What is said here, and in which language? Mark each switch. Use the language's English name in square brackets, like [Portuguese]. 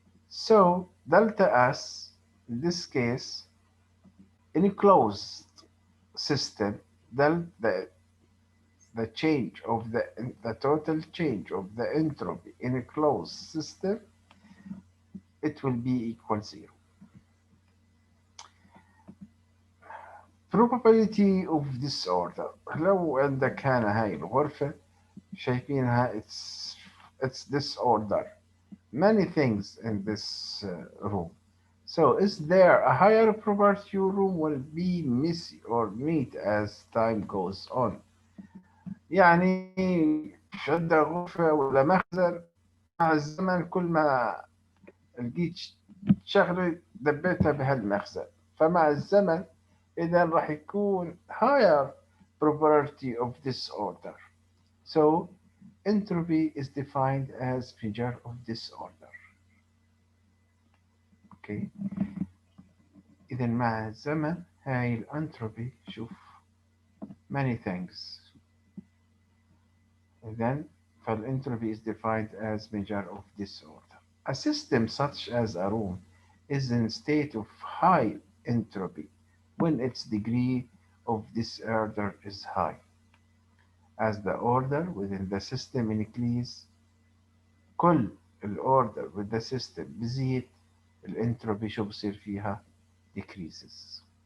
[English] So delta S in this case in a closed system, the change of the total change of the entropy in a closed system, it will be equal zero. Probability of disorder. [Arabic] لو عندك هنا هاي الغرفة شايفينها [English] it's disorder. Many things in this room. So is there a higher probability your room will be messy or neat as time goes on? [Arabic] يعني مش عندك غرفة ولا مخزن، مع الزمن كل ما لقيت شغلة دبيتها بهالمخزن، فمع الزمن إذا راح يكون [English] higher probability of disorder. So entropy is defined as measure of disorder. Okay. [Arabic] إذا مع الزمن هاي الانتروبي شوف [English] many things. إذا فالentropy is defined as measure of disorder. A system such as a room is in a state of high entropy when its degree of disorder is high. As the order within the system increases, [Arabic] كل الأوردر [English] with the system [Arabic] بزيد، الانتروبي شو بصير فيها؟ [English] decreases.